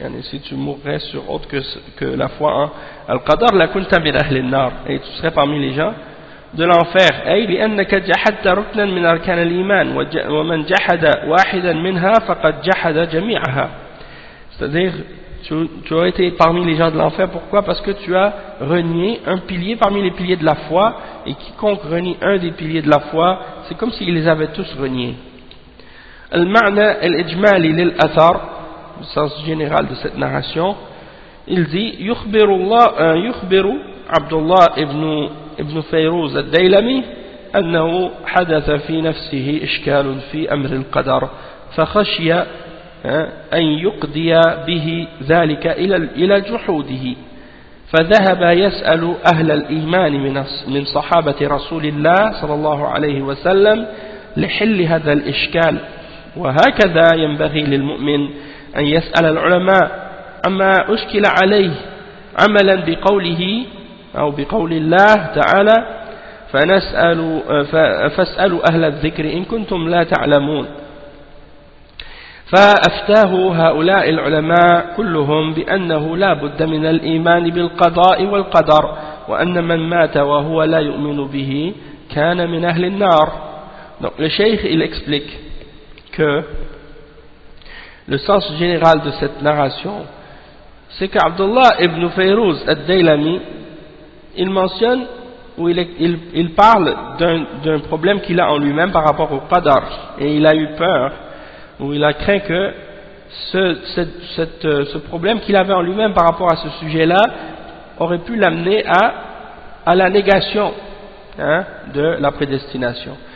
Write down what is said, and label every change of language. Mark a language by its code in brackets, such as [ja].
[fr] Si tu mourrais sur autre que la foi en al-qadar, [ar] la kunta min ahli an-nar, [fr] et tu serais parmi les gens de l'enfer. [ar] أي لأنك جحدت ركنا من أركان الإيمان ومن جحد واحدا منها فقد جحد جميعها. [fr] C'est-à-dire tu as été parmi les gens de l'enfer. Pourquoi? Parce que tu as renié un pilier parmi les piliers de la foi, et quiconque renie un des piliers de la foi, c'est comme s'ils les avaient tous reniés. [ar] المعنى الإجمالي للأثر, [fr] le sens général de cette narration, il dit [ar] يخبر عبد الله ابن فيروز الديلمي أنه حدث في نفسه إشكال في أمر القدر فخشي أن يقضي به ذلك إلى جحوده فذهب يسأل أهل الإيمان من صحابة رسول الله صلى الله عليه وسلم لحل هذا الإشكال. وهكذا ينبغي للمؤمن أن يسأل العلماء عما أشكل عليه عملا بقوله أو بقول الله تعالى فاسألوا أهل الذكر إن كنتم لا تعلمون. فأفتاه هؤلاء العلماء كلهم بأنه لا بد من الإيمان بالقضاء والقدر وأن من مات وهو لا يؤمن به كان من أهل النار. [fr] Donc le cheikh il explique que le sens général de cette narration c'est qu'Abdullah ibn Fayrouz al-Daylami il mentionne ou il parle d'un problème qu'il a en lui-même par rapport au qadar et il a eu peur ou il a craint que ce problème qu'il avait en lui-même par rapport à ce sujet-là aurait pu l'amener à la négation de la prédestination.